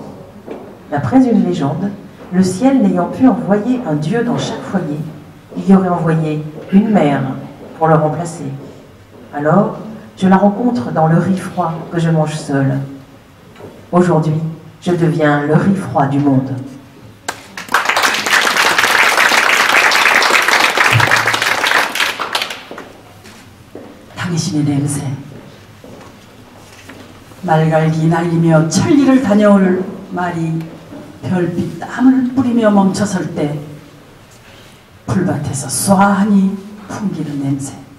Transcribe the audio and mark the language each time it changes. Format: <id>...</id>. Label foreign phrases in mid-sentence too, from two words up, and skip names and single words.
<fr>D'après une légende, le ciel n'ayant pu envoyer un dieu dans chaque foyer, il y aurait envoyé une mère pour le remplacer. Alors, je la rencontre dans le riz froid que je mange seul. Aujourd'hui, je deviens le riz froid du monde.</fr> <ko>당신의 냄새. 말갈기 날리며 천리를 다녀올 말이 별빛 땀을 뿌리며 멈춰설 때 풀밭에서 쏘아하니 풍기는 냄새.</ko>